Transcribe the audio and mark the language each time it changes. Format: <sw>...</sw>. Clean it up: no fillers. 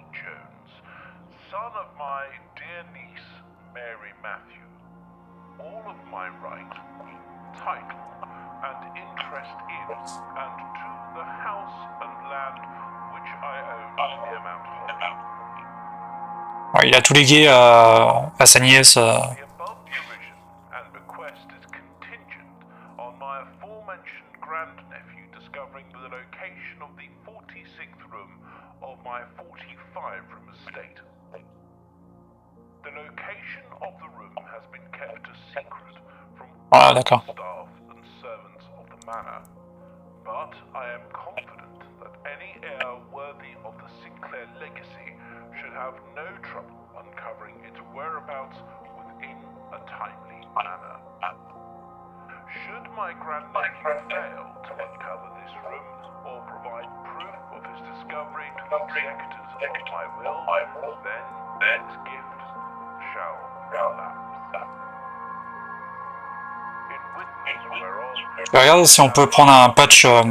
<en>Jones, son of my dear niece, Mary Matthew, all of my right, title, and interest in, and to the house and land which I own near Mount Holly.</en> <fr>Ouais, il a tout légué à sa nièce.</fr> <en>The above provision and bequest is contingent on my aforementioned grandnephew discovering the location of the 46th room of my 45-room estate. The location of the room has been kept a secret from all the staff and servants of the manor, but I am confident that any heir worthy of the Sinclair legacy should have no trouble uncovering its whereabouts within a timely manner. Should my grandnephew fail to uncover this room or provide proof of his discovery to the executors of my will, then his gift shall lapse. In witness whereof,</en> <fr>Je vais regarder si on peut prendre un patch.</fr>